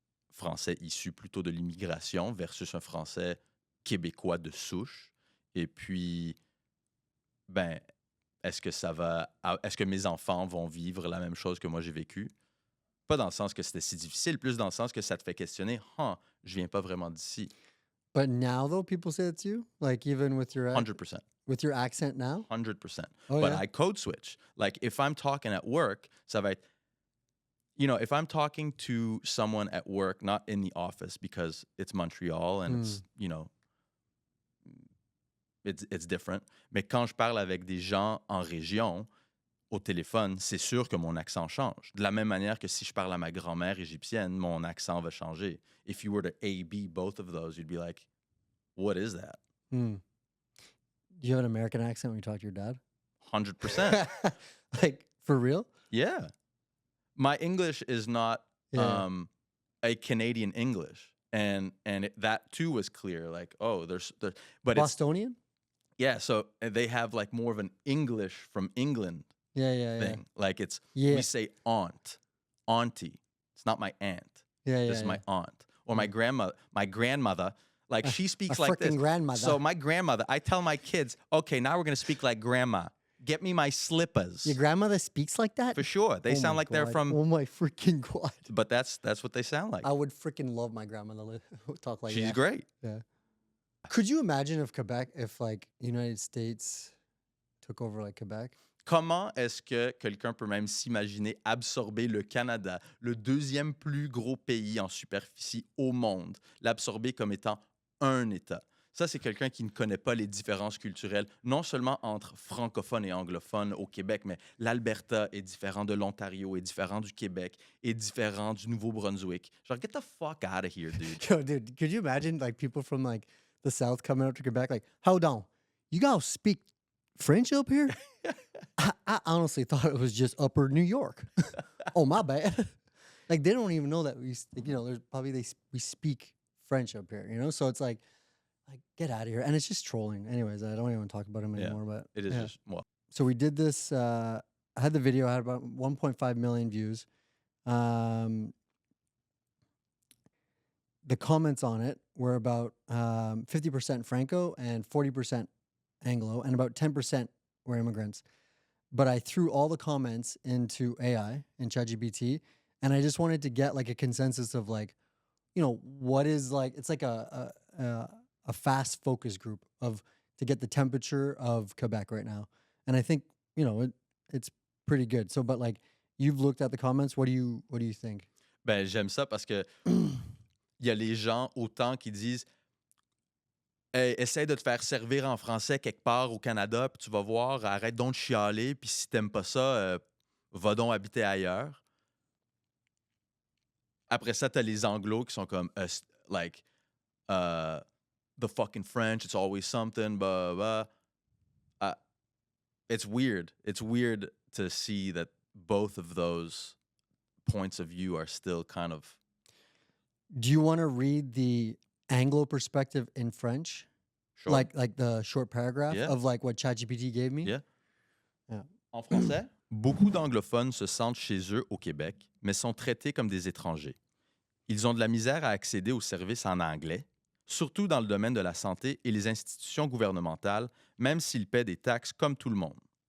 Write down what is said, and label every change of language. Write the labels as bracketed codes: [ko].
[fr] Français issu plutôt de l'immigration versus un français québécois de souche. Et puis, ben, est-ce que mes enfants vont vivre la même chose que moi, j'ai vécu? Pas dans le sens que c'était si difficile, plus dans le sens que ça te fait questionner. Je viens pas vraiment d'ici. [en] But now though, people say it to you, like even with your 100%. with your accent now. 100%. Oh But yeah. I code switch. Like if I'm talking at work, [fr] ça va être, [en] if I'm talking to someone at work, not in the office because it's Montreal and it's, it's different. [fr] Mais quand je parle avec des gens en région, au téléphone, c'est sûr que mon accent change. De la même manière que si je parle à ma grand-mère égyptienne, mon accent va changer. [en] If you were to A-B both of those, you'd be like, what is that? Hmm. Do you have an American accent when you talk to your dad? 100%. Like for real? Yeah. My English is not Yeah. a Canadian English. And that too was clear. Like, oh, but it's, Bostonian? yeah, so they have like more of an English from England Yeah. thing. Like Yeah. we say aunt, auntie. It's not my aunt. Yeah, This is my aunt. Or my grandmother, like she speaks like this. Freaking grandmother. So my grandmother, I tell my kids, okay, now we're going to speak like grandma. Get me my slippers. Your grandmother speaks like that? For sure. They Oh sound my like they're God. from, Oh my freaking God. but that's what they sound like. I would freaking love my grandmother talk like She's that. great. Yeah. Could you imagine if like United States took over like Quebec? [fr] Comment est-ce que quelqu'un peut même s'imaginer absorber le Canada, le deuxième plus gros pays en superficie au monde, l'absorber comme étant un État? Ça, c'est quelqu'un qui ne connaît pas les différences culturelles, non seulement entre francophones et anglophones au Québec, mais l'Alberta est différent de l'Ontario, est différent du Québec, est différent du Nouveau-Brunswick. Genre, [en] get the fuck out of here, dude. Yo, dude, could you imagine like people from like the South coming up to Quebec like, hold on, you guys speak French up here? I honestly thought it was just upper New York. Oh, my bad. Like they don't even know that there's probably we speak French up here, So it's like get out of here. And it's just trolling. Anyways, I don't even talk about him Yeah, anymore, but It is yeah. just, well, So we did this. I had the video. I had about 1.5 million views. The comments on it were about 50% Franco and 40% Anglo, and about 10% were immigrants. But I threw all the comments into AI in ChatGPT, and I just wanted to get like a consensus of like, what is like. It's like a fast focus group to get the temperature of Quebec right now. And I think, it's pretty good. So, but like you've looked at the comments, what do you think? [fr] ben, j'aime ça parce que il y a les gens autant qui disent hey, essaie de te faire servir en français quelque part au Canada, puis tu vas voir, arrête donc de chialer, puis si t'aimes pas ça, va donc habiter ailleurs. Après ça, t'as les anglos qui sont comme, [en] like, the fucking French, it's always something, blah, blah. It's weird. It's weird to see that both of those points of view are still kind of... Do you want to read the Anglo perspective in French? Sure. Like the short paragraph Yeah. of like what ChatGPT gave me? Yeah. Yeah. [fr] En français, beaucoup d'anglophones se sentent chez eux au Québec, mais sont traités comme des étrangers. Ils ont de la misère à accéder aux services en anglais, surtout dans le domaine de la santé et les institutions gouvernementales, même s'ils paient des taxes comme tout le monde.